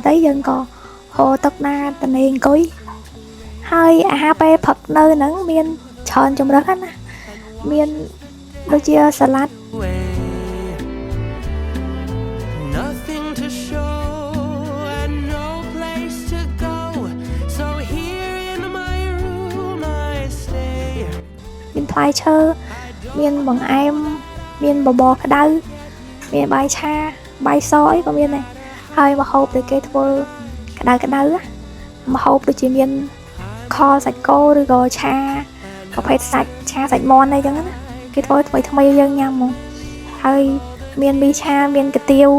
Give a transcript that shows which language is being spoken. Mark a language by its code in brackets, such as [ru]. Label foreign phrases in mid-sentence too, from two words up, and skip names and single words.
[km] đấy យើងក៏ហូរទឹកណាតនេអង្គុយហើយអាហារពេលផឹកនៅហ្នឹងមានច្រើនជម្រើសណាមានដូចជាសាឡាត់ [en] Nothing to show and no place to go so here in my room I stay [km] មានផ្លែឈើមានបង្អែមមានបបរក្តៅមានបាយឆាបាយសអីក៏មានដែរហើយម្ហូបដែលគេធ្វើក្តៅម្ហូបដូចជាមានខសាច់គោឬ ក៏ឆាប្រភេទឆាសាច់មាន់អីចឹងណាគេធ្វើថ្មីយើងញ៉ាំហ្មងហើយមានមីឆាមានកាទៀវ